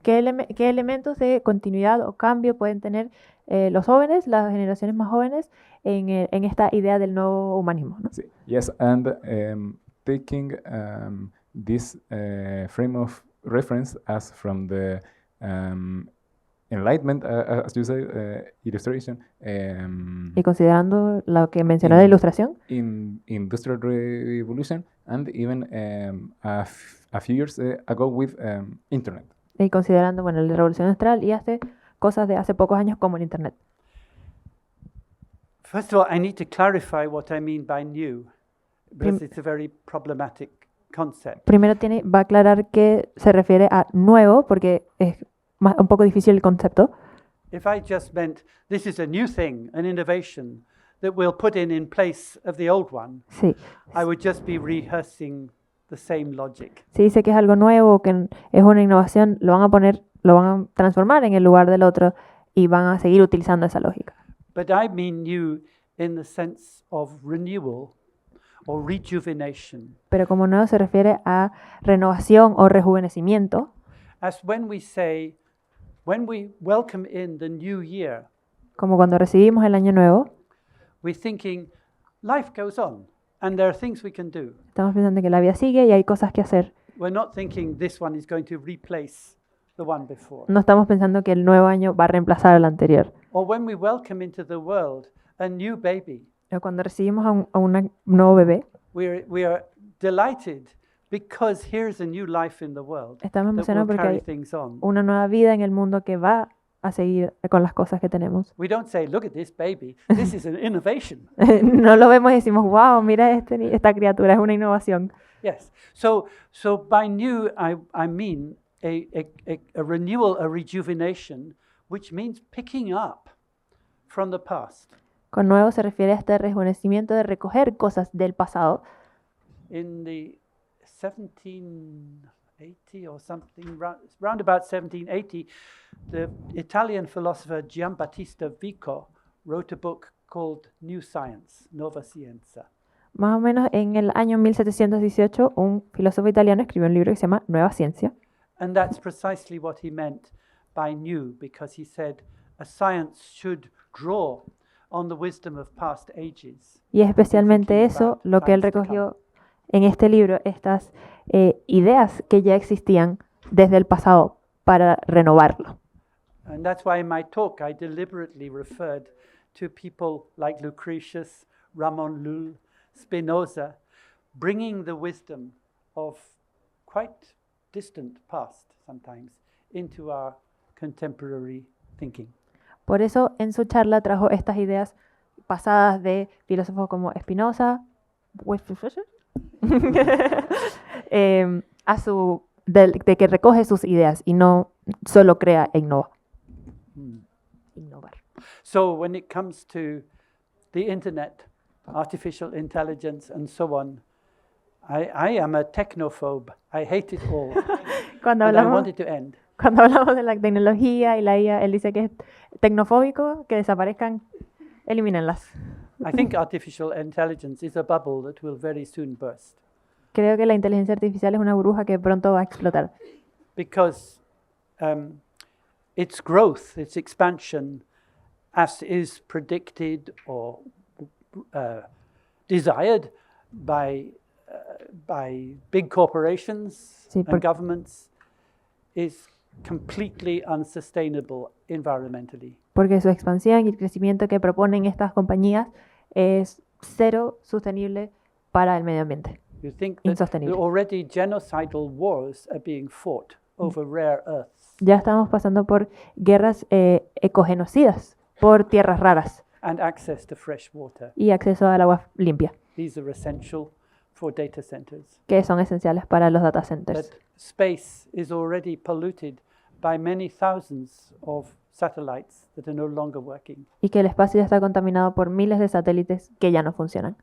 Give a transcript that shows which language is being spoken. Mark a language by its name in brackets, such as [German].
[Spanish] ¿Qué elementos de continuidad o cambio pueden tener los jóvenes, las generaciones más jóvenes, en esta idea del nuevo humanismo, ¿no? Sí. [English] Yes, and taking this frame of reference as from the Enlightenment, as you say, illustration. [Spanish] Y considerando lo que mencionó la ilustración. [English] In Industrial Revolution, and even a few years ago with Internet. [Spanish] Y considerando, bueno, la Revolución Industrial y hace cosas de hace pocos años como el Internet. [English] First of all, I need to clarify what I mean by new, because it's a very problematic concept. [Spanish] Primero va a aclarar que se refiere a nuevo, porque es un poco difícil el concepto. [English] If I just meant this is a new thing, an innovation that we'll put in place of the old one, [Spanish] sí. [English] I would just be rehearsing the same logic. [Spanish] Si dice que es algo nuevo, que es una innovación, lo van a transformar en el lugar del otro y van a seguir utilizando esa lógica. [English] But I mean new in the sense of renewal or rejuvenation. [Spanish] Pero como nuevo se refiere a renovación o rejuvenecimiento, [English] As when we welcome in the new year, [Spanish] como cuando recibimos el año nuevo, [English] we're thinking life goes on and there are things we can do. [Spanish] estamos pensando que la vida sigue y hay cosas que hacer. [English] We're not thinking this one is going to replace the one before. [Spanish] No estamos pensando que el nuevo año va a reemplazar al anterior. [English] Or when we welcome into the world a new baby, [Spanish] O cuando recibimos a un nuevo bebé, [English] we are delighted because here's a new life in the world [Spanish] estamos [English] that will [Spanish] emocionados porque [English] carry [Spanish] hay [English] things on. [Spanish] una nueva vida en el mundo que va a seguir con las cosas que tenemos. [English] We don't say, look at this baby, this is an innovation. [Spanish] No lo vemos y decimos, wow, mira esta criatura, es una innovación. [English] Yes. So by new, I mean a renewal, a rejuvenation, which means picking up from the past. [Spanish] Con nuevo se refiere a este rejuvenecimiento de recoger cosas del pasado. [English] In the 1780 or something, round about 1780, the Italian philosopher Giambattista Vico wrote a book called New Science, Nova Scienza. [Spanish] Más o menos en el año 1718, un filósofo italiano escribió un libro que se llama Nueva Ciencia. [English] And that's precisely what he meant by new, because he said a science should draw on the wisdom of past ages. [Spanish] Y es especialmente eso lo que él recogió en este libro, estas ideas que ya existían desde el pasado para renovarlo. [English] And that's why in my talk I deliberately referred to people like Lucretius, Ramon Lull, Spinoza, bringing the wisdom of quite distant past sometimes into our contemporary thinking. [Spanish] Por eso en su charla trajo estas ideas pasadas de filósofos como Spinoza, de que recoge sus ideas y no solo crea e innova. Innovar. [English] So when it comes to the internet, artificial intelligence and so on, I am a technophobe. I hate it all. [Spanish] Cuando [English] and I want it to end. [Spanish] cuando hablamos de la tecnología y la IA, él dice que es tecnofóbico, que desaparezcan, elimínenlas. [English] I think artificial intelligence is a bubble that will very soon burst. [Spanish] Creo que la inteligencia artificial es una burbuja que pronto va a explotar. [English] Because its growth, its expansion, as is predicted or desired by big corporations and governments, is completely unsustainable environmentally. [Spanish] Porque su expansión y el crecimiento que proponen estas compañías es cero sostenible para el medio ambiente. [English] You think that [Spanish] Insostenible. [English] already genocidal wars are being fought over rare earths [Spanish] Ya estamos pasando por guerras ecogenocidas, por tierras raras [English] and access to fresh water. [Spanish] y acceso al agua limpia, [English] These are essential for data centers. [Spanish] que son esenciales para los data centers. [English] That space is already polluted by many thousands of satellites that are no longer working. [Spanish] Y que el espacio ya está contaminado por miles de satélites que ya no funcionan.